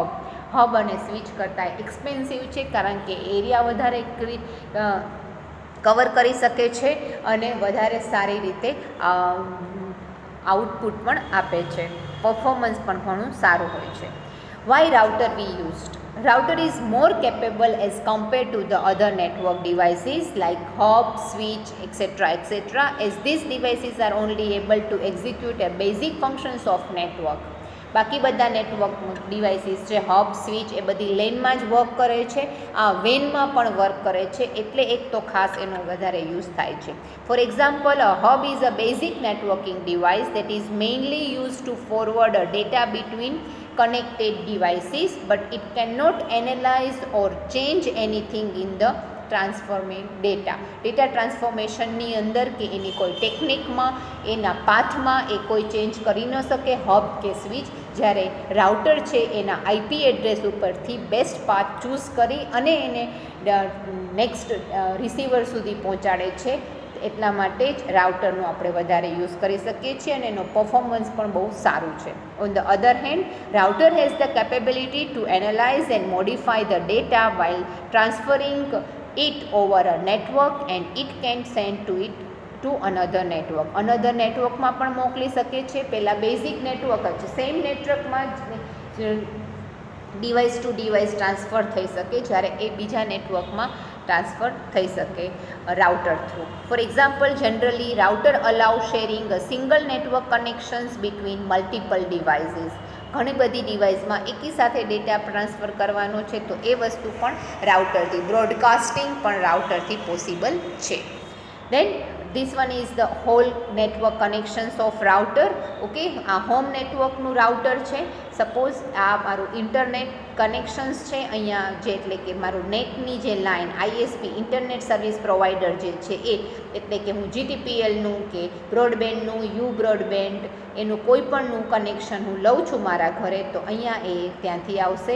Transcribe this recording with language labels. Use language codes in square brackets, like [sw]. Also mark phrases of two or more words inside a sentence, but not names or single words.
[gu] હબ અને સ્વિચ કરતાં એક્સપેન્સિવ છે, કારણ કે એરિયા વધારે કવર કરી શકે છે અને વધારે સારી રીતે આઉટપુટ પણ આપે છે, પરફોર્મન્સ પણ ઘણું સારું હોય છે. [en] Why router we used? Router is more capable as compared to the other network devices like hub, switch, etc. as these devices are only able to execute a basic functions of network. [gu] બાકી બધા નેટવર્ક ડિવાઇસીસ છે, હબ, સ્વિચ, એ બધી લેનમાં જ વર્ક કરે છે, આ વેનમાં પણ વર્ક કરે છે, એટલે એક તો ખાસ એનો વધારે યુઝ થાય છે. [en] For example, a hub is a basic networking device that is mainly use to forward a data between connected devices, but it cannot analyze or change anything in the transforming data [gu] ટ્રાન્સફોર્મેશનની અંદર કે એની કોઈ ટેકનિકમાં, એના પાથમાં એ કોઈ ચેન્જ કરી ન શકે હબ કે સ્વિચ. જ્યારે રાઉટર છે એના આઈપી એડ્રેસ ઉપરથી બેસ્ટ પાથ ચૂઝ કરી અને એને નેક્સ્ટ રિસીવર સુધી પહોંચાડે છે. એટલા માટે જ રાઉટરનો આપણે વધારે યુઝ કરી શકીએ છીએ અને એનો પરફોર્મન્સ પણ બહુ સારું છે. [en] On the other hand, router has the capability to analyze and modify the data while transferring it over a network and it can send to another network. [gu] અનધર નેટવર્કમાં પણ મોકલી શકે છે. પહેલાં બેઝિક નેટવર્ક જ છે, સેમ નેટવર્કમાં જ [en] device to device [gu] ટ્રાન્સફર થઈ શકે, જ્યારે એ બીજા નેટવર્કમાં ટ્રાન્સફર થઈ શકે રાઉટર થ્રુ. [en] For example, generally router allow sharing a single network connections between multiple devices. [gu] ઘણી બધી ડિવાઇસમાં એકી સાથે ડેટા ટ્રાન્સફર કરવાનો છે, તો એ વસ્તુ પણ રાઉટરથી, બ્રોડકાસ્ટિંગ પણ રાઉટરથી પોસિબલ છે. [en] દેન this one is the whole network connections of router. [gu] ઓકે, આ હોમ નેટવર્કનું રાઉટર છે. સપોઝ આ મારું ઇન્ટરનેટ કનેક્શન્સ છે અહીંયા, જે એટલે કે મારું નેટની જે લાઇન [en] ISP internet service provider [gu] જે છે એ, એટલે કે હું જીટીપીએલનું કે બ્રોડબેન્ડનું, યુ બ્રોડબેન્ડ, એનું કોઈ પણનું કનેક્શન હું લઉં છું મારા ઘરે, તો અહીંયા એ ત્યાંથી આવશે.